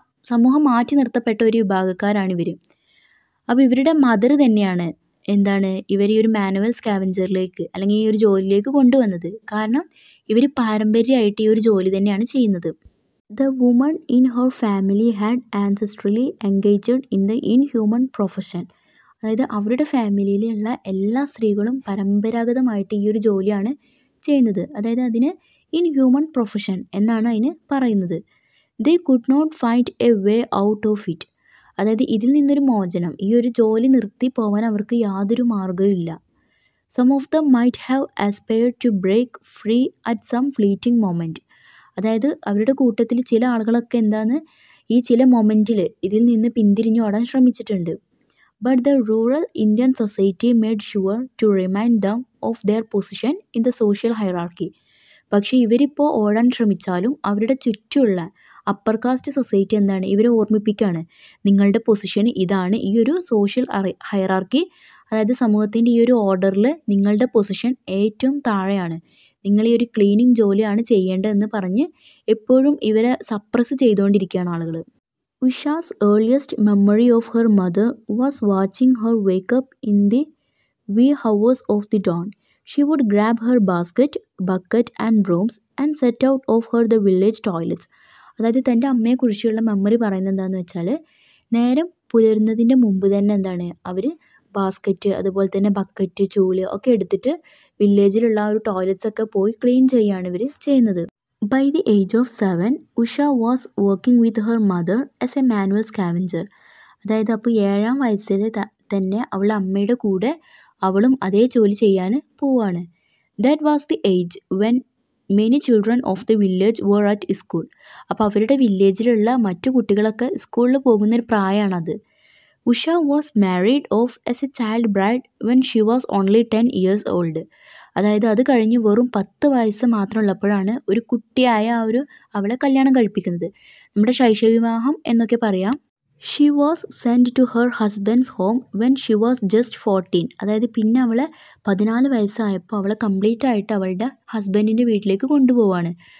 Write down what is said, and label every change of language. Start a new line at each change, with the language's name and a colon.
Malayalam: സമൂഹം മാറ്റി നിർത്തപ്പെട്ട ഒരു വിഭാഗക്കാരാണ് ഇവർ. അപ്പോൾ ഇവരുടെ മദർ തന്നെയാണ് ഇവർ ഈ ഒരു മാനുവൽ സ്കാവഞ്ചറിലേക്ക് അല്ലെങ്കിൽ ഈ ഒരു ജോലിയിലേക്ക് കൊണ്ടുവന്നത്. കാരണം ഇവർ പാരമ്പര്യമായിട്ട് ഈ ഒരു ജോലി തന്നെയാണ് ചെയ്യുന്നത്.
English: The woman in her family had ancestrally engaged in the inhuman profession.
Malayalam: അതായത് അവരുടെ ഫാമിലിയിലുള്ള എല്ലാ സ്ത്രീകളും പരമ്പരാഗതമായിട്ട് ഈ ഒരു ജോലിയാണ് ചെയ്യുന്നത്. അതായത് അതിന് ഇൻഹ്യൂമൻ പ്രൊഫഷൻ എന്നാണ് അതിന് പറയുന്നത്.
English: They could not find a way out of it.
Malayalam: അതായത് ഇതിൽ നിന്നൊരു മോചനം, ഈ ഒരു ജോലി നിർത്തി പോകാൻ അവർക്ക് യാതൊരു മാർഗ്ഗവും ഇല്ല.
English: Some of them might have aspired to break free at some fleeting moment.
Malayalam: അതായത് അവരുടെ കൂട്ടത്തിൽ ചില ആളുകളൊക്കെ ഈ ചില മൊമെൻറ്റിൽ ഇതിൽ നിന്ന് പിന്തിരിഞ്ഞു ഓടാൻ ശ്രമിച്ചിട്ടുണ്ട്.
English: But the rural Indian society made sure to remind them of their position in the social hierarchy.
Malayalam: പക്ഷേ ഇവരിപ്പോൾ ഓടാൻ ശ്രമിച്ചാലും അവരുടെ ചുറ്റുമുള്ള അപ്പർ കാസ്റ്റ് സൊസൈറ്റി ഇവരെ ഓർമ്മിപ്പിക്കുകയാണ്, നിങ്ങളുടെ പൊസിഷൻ ഇതാണ്, ഈ ഒരു സോഷ്യൽ ഹൈറാർക്കി, അതായത് സമൂഹത്തിൻ്റെ ഈ ഒരു ഓർഡറിൽ നിങ്ങളുടെ പൊസിഷൻ ഏറ്റവും താഴെയാണ്, നിങ്ങൾ ഈ ഒരു ക്ലീനിങ് ജോലിയാണ് ചെയ്യേണ്ടതെന്ന് പറഞ്ഞ് എപ്പോഴും ഇവരെ സപ്രസ് ചെയ്തുകൊണ്ടിരിക്കുകയാണ് ആളുകൾ.
English: Usha's earliest memory of her mother was watching her wake up in the wee hours of the dawn. She would grab her basket, bucket and brooms and set out of her the village toilets.
Malayalam: അതായത് തൻ്റെ അമ്മയെക്കുറിച്ചുള്ള memory പറയുന്നത് എന്താണെന്ന് വെച്ചാൽ, നേരം പുലരുന്നതിൻ്റെ മുമ്പ് തന്നെ അവർ basket, അതുപോലെ തന്നെ ബക്കറ്റ്, ചൂല് ഒക്കെ എടുത്തിട്ട് വില്ലേജിലുള്ള ആ ഒരു ടോയ്ലറ്റ്സ് ഒക്കെ പോയി ക്ലീൻ ചെയ്യുകയാണ് ഇവർ ചെയ്യുന്നത്.
English: By the age of 7, Usha was working with her mother as a manual scavenger.
Malayalam: അതായത് അപ്പോൾ 7-ാം വയസ്സിൽ തന്നെ അവളുടെ അമ്മയുടെ കൂടെ അവളും അതേ ജോലി ചെയ്യാൻ പോവാണ്.
English: That was the age when many children of the village were at school.
Malayalam: അപ്പോൾ അവരുടെ വില്ലേജിലുള്ള മറ്റു കുട്ടികളൊക്കെ സ്കൂളിൽ പോകുന്നൊരു പ്രായമാണത്.
English: Usha was married off as a child bride when she was only 10 years old.
Malayalam: അതായത് അത് കഴിഞ്ഞ് വെറും 10 വയസ്സ് മാത്രമുള്ളപ്പോഴാണ് ഒരു കുട്ടിയായ അവളെ കല്യാണം കഴിപ്പിക്കുന്നത്. നമ്മുടെ ശൈശവവിവാഹം എന്നൊക്കെ പറയാം.
English: She was send to her husband's home when she was just 14.
Malayalam: അതായത് പിന്നെ അവളെ 14 വയസ്സായപ്പോൾ അവളെ കംപ്ലീറ്റ് ആയിട്ട് അവളുടെ ഹസ്ബൻഡിൻ്റെ വീട്ടിലേക്ക് കൊണ്ടുപോവാണ്.